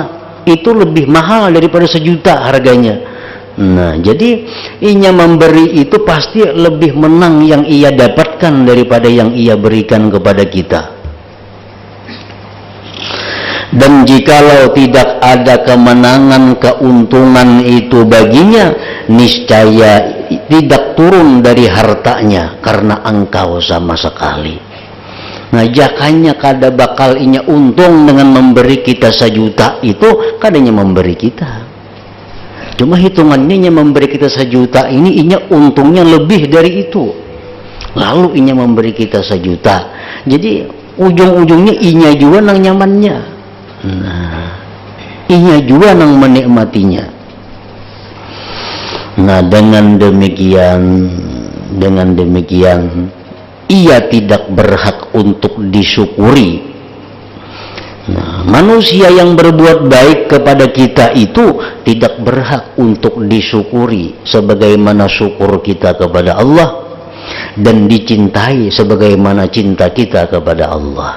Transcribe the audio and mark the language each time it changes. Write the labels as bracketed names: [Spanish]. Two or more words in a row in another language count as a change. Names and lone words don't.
[Indonesian] Itu lebih mahal daripada 1 juta harganya. Nah, jadi inya memberi itu pasti lebih menang yang ia dapatkan daripada yang ia berikan kepada kita. Dan jikalau tidak ada kemenangan, keuntungan itu baginya, niscaya tidak turun dari hartanya karena engkau sama sekali. [Banjar] Nah, jakanya kada bakal inya untung dengan memberi kita 1 juta itu, kadanya memberi kita. Cuma hitungannya inya memberi kita 1 juta ini, inya untungnya lebih dari itu. Lalu inya memberi kita 1 juta. Jadi ujung-ujungnya inya juga nang nyamannya. Nah, inya juga nang menikmatinya. [Indonesian] Nah, dengan demikian ia tidak berhak untuk disyukuri Nah, manusia yang berbuat baik kepada kita itu tidak berhak untuk disyukuri sebagaimana syukur kita kepada Allah dan dicintai sebagaimana cinta kita kepada Allah.